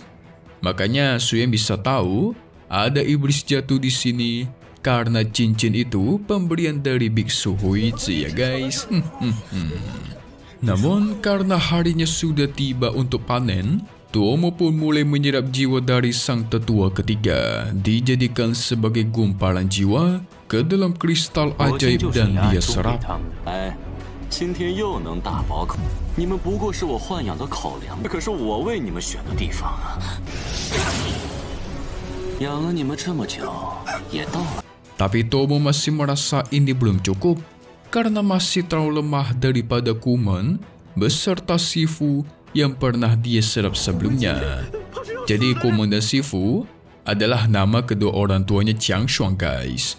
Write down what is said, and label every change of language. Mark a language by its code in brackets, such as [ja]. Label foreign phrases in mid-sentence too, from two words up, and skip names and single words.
[id] Makanya Suyang bisa tahu ada iblis jatuh di sini karena cincin itu pemberian dari Biksu Huizi ya guys. Namun karena harinya sudah tiba untuk panen, Tomo pun mulai menyerap jiwa dari sang tetua ketiga, dijadikan sebagai gumpalan jiwa ke dalam kristal ajaib dan dia serap. [zh] 今天又能大饱口，你们不过是我豢养的口粮，这可是我为你们选的地方啊！养了你们这么久，也到了。 [id] Tapi Tomo masih merasa ini belum cukup karena masih terlalu lemah daripada Kuman beserta Shifu yang pernah dia serap sebelumnya. Jadi Kuman dan Shifu adalah nama kedua orang tuanya Qiang Shuang guys.